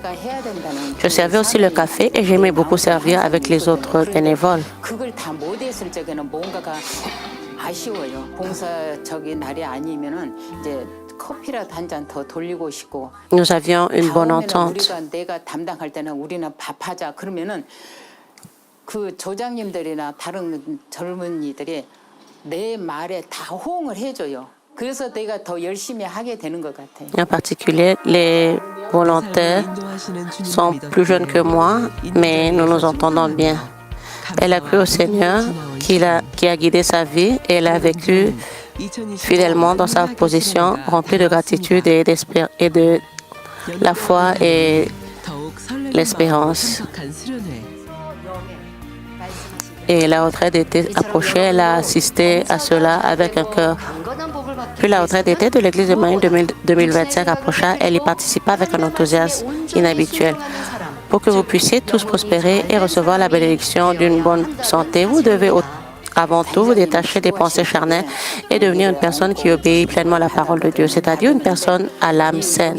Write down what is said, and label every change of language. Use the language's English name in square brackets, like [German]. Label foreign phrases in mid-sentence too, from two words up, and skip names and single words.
[French] Je servais aussi le café et j'aimais beaucoup servir avec les autres bénévoles. Nous avions une bonne entente. [Korean] 그 조장님들이나 다른 젊은이들이 내 말에 다 호응을 해줘요. 그래서 내가 더 열심히 하게 되는 것 같아요. [French] En particulier, les volontaires sont plus jeunes que moi, mais nous nous entendons bien. Elle a cru au Seigneur qui a guidé sa vie et elle a vécu fidèlement dans sa position, remplie de gratitude et la foi et [Korean] 더욱 설레는 [French] l'espérance. [Korean] 마음으로 참석한 수련회. [French] Et la retraite était approchée, elle a assisté à cela avec un cœur. Puis la retraite d'été de l'Église de Marie 2025 approcha, elle y participa avec un enthousiasme inhabituel. Pour que vous puissiez tous prospérer et recevoir la bénédiction d'une bonne santé, vous devez avant tout vous détacher des pensées charnelles et devenir une personne qui obéit pleinement à la parole de Dieu, c'est-à-dire une personne à l'âme saine.